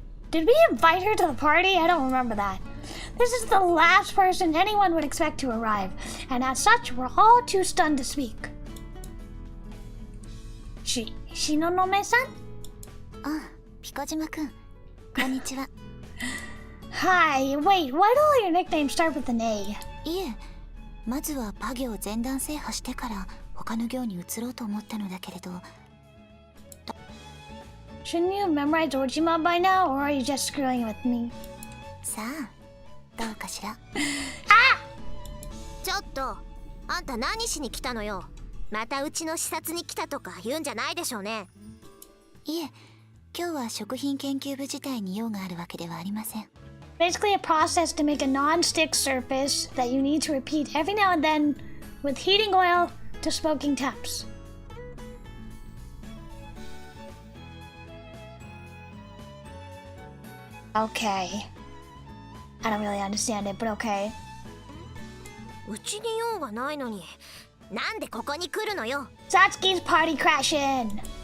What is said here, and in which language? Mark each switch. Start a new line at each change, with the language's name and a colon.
English: Did we invite her to the party? I don't remember that. This is the last person anyone would expect to arrive, and as such, we're all too stunned to speak. Shinonome-san?
Japanese: あ、ピコ島くん。こんにちは。
English: Hi, wait, why do all your nicknames start with an A?
Japanese: いえ、まずはパ行全段制覇してから他の行に移ろうと思ったのだけれど。
English: Shouldn't you have memorized Ojima by now, or are you just screwing with me?
Japanese: さあ、どうかしら。あ！ちょっと、あんた何しに来たのよ。またうちの視察に来たとか言うんじゃないでしょうね。いえ、今日は食品研究部自体に用があるわけではありません。
English: Basically a process to make a non-stick surface that you need to repeat every now and then with heating oil to smoking temps. Okay. I don't really understand it, but okay.
Japanese: うちに用がないのに、なんでここに来るのよ。
English: Satsuki's party crashing!